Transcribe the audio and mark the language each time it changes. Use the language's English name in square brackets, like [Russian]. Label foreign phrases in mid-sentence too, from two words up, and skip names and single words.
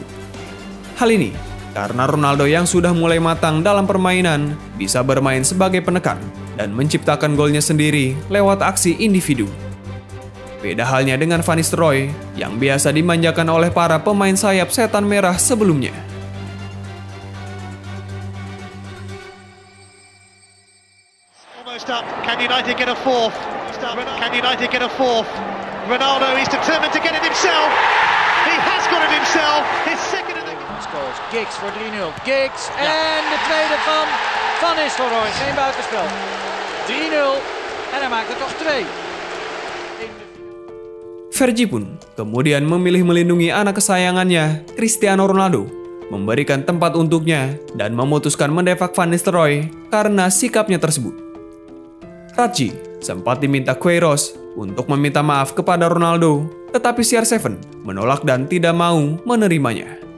[Indonesian] Hal ini karena Ronaldo yang sudah mulai matang dalam permainan bisa bermain sebagai penekan dan menciptakan golnya sendiri lewat aksi individu. Beda halnya dengan Van Nistelrooy yang biasa dimanjakan oleh para pemain sayap setan merah sebelumnya. [English] Almost up. Can United get a fourth? Can United get a fourth? Ronaldo is determined to get it himself. He has got it himself. His second in the Scores. [Dutch] Giggs voor 3-0. Giggs en de tweede van Van Nistelrooy. Geen buitenspel. 3-0 en hij maakt er toch 2. [Indonesian] Fergie pun kemudian memilih melindungi anak kesayangannya, Cristiano Ronaldo, memberikan tempat untuknya dan memutuskan mendefak Van Nistelrooy karena sikapnya tersebut. Ratji sempat diminta Queiroz untuk meminta maaf kepada Ronaldo, tetapi CR7 menolak dan tidak mau menerimanya.